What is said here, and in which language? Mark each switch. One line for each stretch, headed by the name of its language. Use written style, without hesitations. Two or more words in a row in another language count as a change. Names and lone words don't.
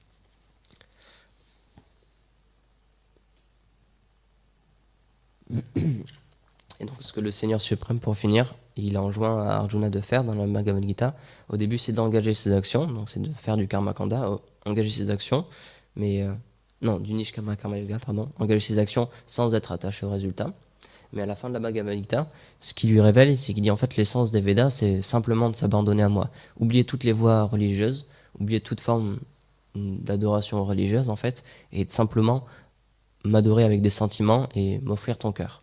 French: Et donc ce que le Seigneur suprême, pour finir, il a enjoint à Arjuna de faire dans la Bhagavad Gita, au début c'est d'engager ses actions, donc c'est de faire du
Sanskrit: कर्म काण्ड,
French: engager ses actions, mais du
Sanskrit: निष्काम कर्म योग,
French: engager ses actions sans être attaché au résultat. Mais à la fin de la Bhagavad Gita, ce qu'il lui révèle, c'est qu'il dit en fait l'essence des Védas, c'est simplement de s'abandonner à moi. Oublier toutes les voies religieuses, oublier toute forme d'adoration religieuse en fait, et simplement m'adorer avec des sentiments et m'offrir ton cœur.